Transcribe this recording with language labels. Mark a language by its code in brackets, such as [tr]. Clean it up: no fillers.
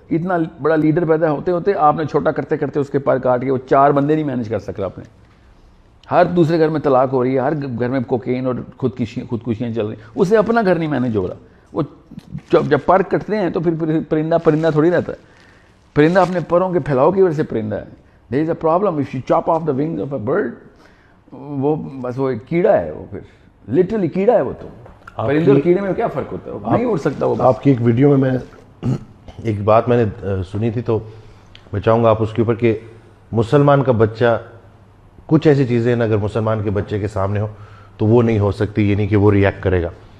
[ur] اتنا بڑا لیڈر پیدا ہوتے ہوتے آپ نے چھوٹا کرتے کرتے اس کے پر کاٹ کے وہ 4 بندے نہیں مینیج کر سکا آپ نے. ہر دوسرے گھر میں طلاق ہو رہی ہے، ہر گھر میں کوکین اور خودکشیاں چل رہی ہیں. اسے اپنا گھر نہیں مینیج ہو رہا. وہ جب پر کٹتے ہیں تو پھر پرندہ تھوڑی رہتا ہے. پرندہ اپنے پروں کے پھیلاؤ کی وجہ سے پرندہ ہے. [en] There is a problem if you chop off the wings of a bird. [ur] وہ بس وہ ایک کیڑا ہے، وہ پھر لٹرلی کیڑا ہے. وہ تو پرندے اور کیڑے میں کیا فرق ہوتا ہے؟ نہیں اڑ سکتا وہ. آپ کی ایک ویڈیو میں ایک بات میں نے سنی تھی تو میں چاہوں گا آپ اس کے اوپر کہ مسلمان کا بچہ کچھ ایسی چیزیں اگر مسلمان کے بچے کے سامنے ہو تو وہ نہیں ہو سکتی، یہ نہیں کہ وہ ریئیکٹ کرے گا.